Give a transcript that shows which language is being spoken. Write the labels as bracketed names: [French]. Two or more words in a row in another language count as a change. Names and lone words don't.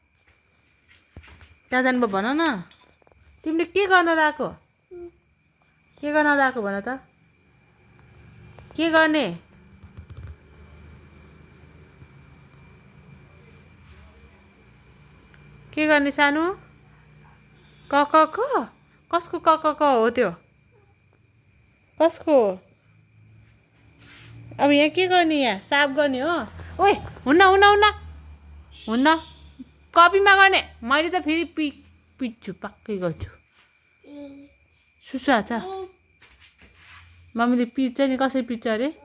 [Nepali] कहाँ जानुभयो भन न. तिमीले के गर्न गएको? के गर्न गएको भन त. के गर्ने? के गर्ने सानो? क क क. कसको क क क हो त्यो? कसको? अब यहाँ के गर्ने? यहाँ साफ गर्ने हो. ओइ हुन्न हुन्न हुन्न हुन्न. कपीमा गर्ने. मैले त फेरि पिट्छु, पक्कै गर्छु. सुसु छ. मम्मीले पिट्छ नि. कसरी पिट्छ अरे?